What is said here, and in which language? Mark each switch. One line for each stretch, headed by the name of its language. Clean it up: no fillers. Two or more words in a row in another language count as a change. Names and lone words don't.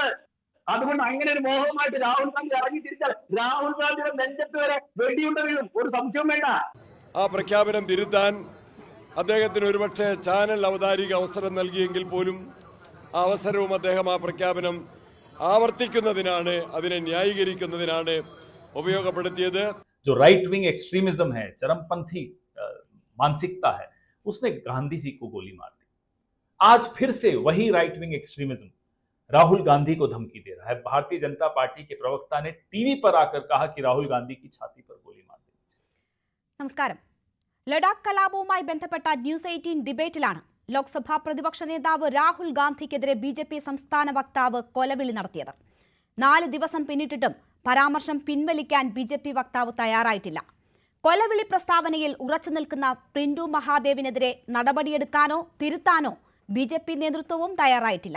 Malayalam: അതുകൊണ്ട് അങ്ങനെ ഒരു മോഹവുമായിട്ട് രാഹുൽ ഗാന്ധി ഇറങ്ങി തിരിച്ചാൽ രാഹുൽ ഗാന്ധിയുടെ നെഞ്ചത്ത് വരെ വെടിയുണ്ട വീഴും, ഒരു സംശയവും വേണ്ട. ആ പ്രഖ്യാപനം തിരുത്താൻ അദ്ദേഹത്തിന് ഒരുപക്ഷെ ചാനൽ അവതാരിക അവസരം നൽകിയെങ്കിൽ പോലും ആ അവസരവും അദ്ദേഹം ആ പ്രഖ്യാപനം ആവർത്തിക്കുന്നതിനാണ്, അതിനെ ന്യായീകരിക്കുന്നതിനാണ് ഉപയോഗപ്പെടുത്തിയത്.
Hindi: जो
English: right wing extremism
Hindi: है, चरमपंथी मानसिकता है, उसने गांधी जी को गोली मार दी। आज फिर से वही
English: right wing extremism
Hindi: राहुल गांधी को धमकी दे रहा है। भारतीय जनता पार्टी के प्रवक्ता ने टीवी पर आकर कहा कि राहुल गांधी की छाती पर गोली मार दी।
Malayalam: നമസ്കാരം. ലഡാക്ക് കലാപവുമായി ബന്ധപ്പെട്ട ന്യൂസ് 18 ഡിബേറ്റിലാണ് ലോക്സഭാ പ്രതിപക്ഷ നേതാവ് രാഹുൽ ഗാന്ധിക്കെതിരെ BJP സംസ്ഥാന വക്താവ് കൊലവിളി നടത്തിയത്. 4 ദിവസം പിന്നിട്ടിട്ടും പരാമർശം പിൻവലിക്കാൻ BJP വക്താവ് തയ്യാറായിട്ടില്ല. കൊലവിളി പ്രസ്താവനയിൽ ഉറച്ചു നിൽക്കുന്ന പ്രിന്റു മഹാദേവിനെതിരെ നടപടിയെടുക്കാനോ തിരുത്താനോ BJP നേതൃത്വവും തയ്യാറായിട്ടില്ല.